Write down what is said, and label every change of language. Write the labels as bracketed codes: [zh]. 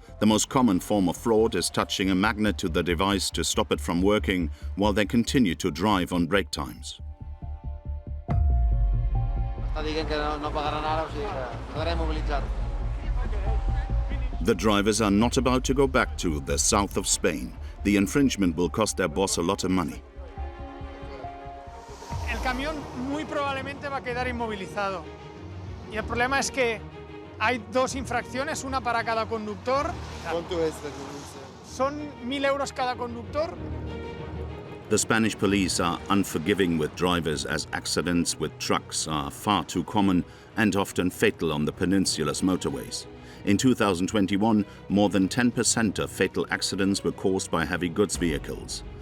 [en] The most common form of fraud is touching a magnet to the device to stop it from working while they continue to drive on break times. The drivers are not about to go back to the south of Spain. The infringement will cost their boss a lot of money. [es] El camión muy probablemente va a quedar inmovilizado. Y el problema es que hay dos infracciones, una para cada conductor. ¿Cuánto es? Son 1.000 euros cada conductor. [en] The Spanish police are unforgiving with drivers, as accidents with trucks are far too common and often fatal on the peninsula's motorways. In 2021, more than 10% of fatal accidents were caused by heavy goods vehicles.